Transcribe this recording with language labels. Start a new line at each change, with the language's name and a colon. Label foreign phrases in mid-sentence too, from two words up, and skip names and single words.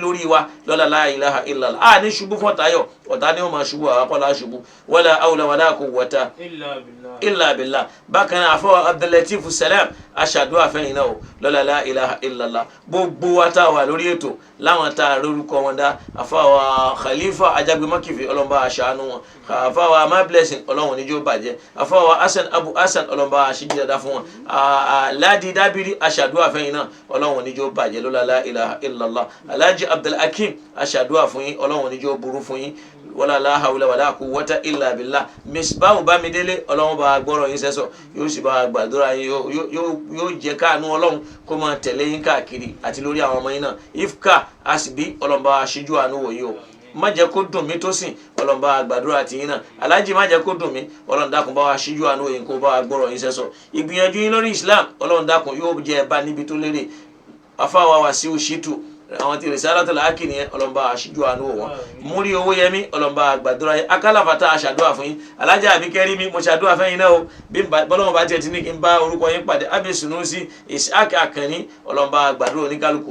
Yoruba: lórí wa
Arabic: لا إله إلا الله
Yoruba: a ní ṣubú fún ọ̀tá yọ ọ̀tá ni ó máa ṣubú àwọn akọ́lá ṣubú
Arabic: ولا حول ولا قوة إلا بالله
Yoruba: bákan náà àfọwọ́ Abdulatif Salam aṣàdúrà fẹ́yìn náà o
Arabic: لا إله إلا الله
Yoruba: gbogbo wa tá a wà lórí ètò láwọn tá a lórúkọ wọn dá àfọwọ́ Khalifa Ajagbemokifi ọlọ́mọba aṣàánú wọn àfọwọ́ Ama Blessing Ọlọ́run níjó bàjẹ́ àfọwọ́ Hasan Abu Hasan ọlọ́mọba aṣíjí dáadáa fún wọn Ládi Dábìrì aṣàdúrà fẹ́yìn náà Ọlọ́run níjó bàjẹ́
Arabic: لا إله إلا الله
Yoruba: Alhaji Abdulhakeem aṣàdúrà fún yín Ọlọ́run níjó burú fún yín
Arabic: ولا حول ولا قوة إلا بالله
Yoruba: Misbahu Bámidélé Ọlọ́run bá gbọ́rọ̀ yín sẹ́sọ̀ yóò sì bá gbàdúrà yín yóò jẹ́ káànú Ọlọ́run kó máa tẹ̀lé yín káàkiri àti lórí àwọn ọmọ yín náà Ifka Asibi Ọlọ́run bá ṣíjú àánú wò yìí o má jẹ́ kó dùn mí tó sìn Ọlọ́run bá gbàdúrà tì yín náà Alhaji má jẹ́ kó dùn mí Ọlọ́run dákun bá wa ṣíjú àánú wò yín kó bá gbọ́rọ̀ yín sẹ́sọ̀ ìgbìyànjú yín lórí Islam Ọlọ́run dákun yóò jẹ́ bá níbi tó lérè afáwa Wasiu Shitu àwọn tí Risalatul Haqq nìyẹn Ọlọ́run bá aṣíjú àánú wọn Múrí Owóyẹmí Ọlọ́run bá gbàdúrà yín Akálàfàtà aṣàdúrà fún yín Alájà Àbíkẹ́rímí mo ṣàdúrà fẹ́yìn náà o bí bọ́lọ́wọ́n bá tiẹ̀ ti ní kí n bá orúkọ yín pàdé Abi Sunusi Ishaq Akanni Ọlọ́run bá gbàdúrà oníkálukú